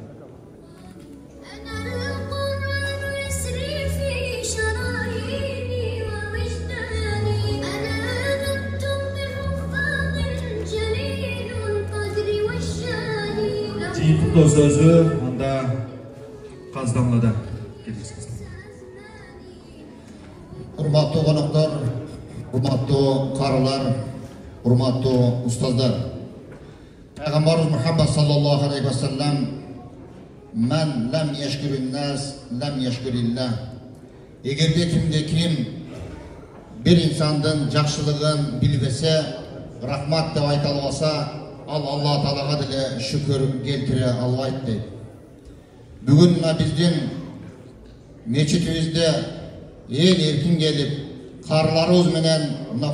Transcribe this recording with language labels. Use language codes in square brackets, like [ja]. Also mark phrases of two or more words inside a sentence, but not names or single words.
[ky] Жыйын куттоо сөзү анда Каздамладан келиңиз. Урматтуу коноктор, урматтуу карылар, урматтуу устаздар. [ar] Пайгамбарыбыз Мухаммад صلى الله عليه وسلم "من لم يشكر الناس لم يشكر الله." [ky] Эгерде ким бир инсандын жакшылыгын билбесе, рахмат деп айта албаса, ал Алла Таалага деле шүкүр келтире албайт дейт. Бүгүн мына биздин мечитибизде эл эркин келип, карыларыбыз менен мына